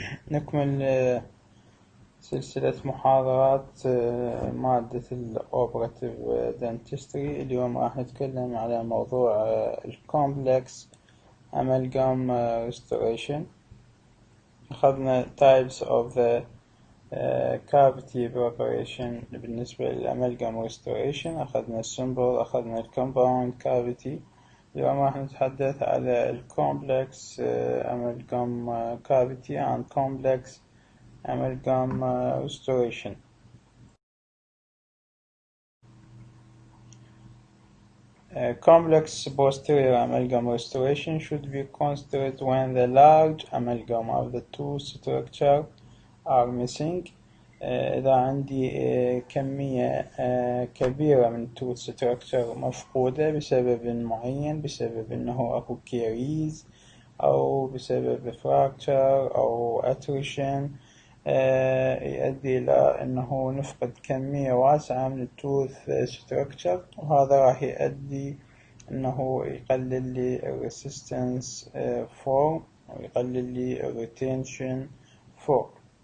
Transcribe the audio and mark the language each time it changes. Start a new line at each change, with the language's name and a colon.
Arabic: نكمل سلسلة محاضرات مادة الأوبراتيف دنتستري. اليوم راح نتكلم على موضوع الكومبلكس amalgam restoration. أخذنا
English: types of the cavity preparation
Arabic: بالنسبة للأمالجام restoration. أخذنا السمبل، أخذنا الكومباوند cavity. اليوم راح نتحدث على الكومبلكس
English: amalgam cavity and complex amalgam restoration. Complex posterior amalgam restoration should be considered when the large amalgam of the two structures are missing.
Arabic: إذا عندي كمية كبيرة من tooth structure مفقودة بسبب معين، بسبب إنه أكو كيريز أو بسبب fracture أو attrition، يؤدي إلى إنه نفقد كمية واسعة من التوث ستراكشر، وهذا راح يؤدي إنه يقلل لي resistance form ويقلل لي retention form.